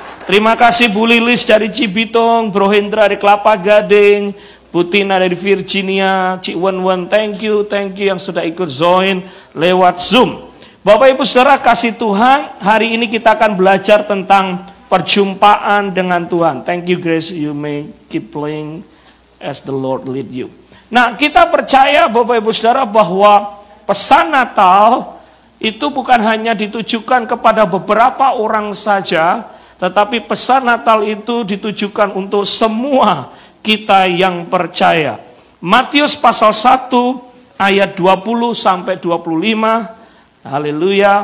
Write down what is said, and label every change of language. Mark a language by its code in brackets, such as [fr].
[id] Terima kasih Bu Lilis dari Cibitung, Bro Hendra dari Kelapa Gading, Bu Tina dari Virginia, Cik Wen, [en] thank you [id] yang sudah ikut join lewat Zoom. Bapak Ibu Saudara kasih Tuhan, hari ini kita akan belajar tentang perjumpaan dengan Tuhan. [en] Thank you Grace, you may keep playing as the Lord lead you. [id] Nah, kita percaya Bapak Ibu Saudara bahwa pesan Natal itu bukan hanya ditujukan kepada beberapa orang saja, tetapi pesan Natal itu ditujukan untuk semua kita yang percaya. Matius pasal 1 ayat 20 sampai 25. Haleluya.